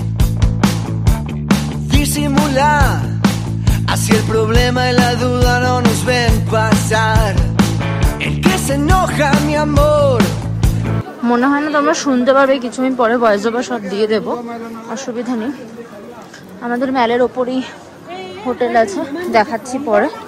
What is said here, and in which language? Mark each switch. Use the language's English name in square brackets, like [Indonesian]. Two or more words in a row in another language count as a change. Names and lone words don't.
[Spanish] Disimular, así el problema y la duda no nos ven pasar. El que se enoja, mi amor. [Bangla] মনে হয় না তোমরা শুনতে পারবে, কিছু আমি পরে ভয়েস ওভার সব দিয়ে দেবো, অসুবিধা নেই। আমাদের ম্যালের ওপরই হোটেল আছে, দেখাচ্ছি পরে।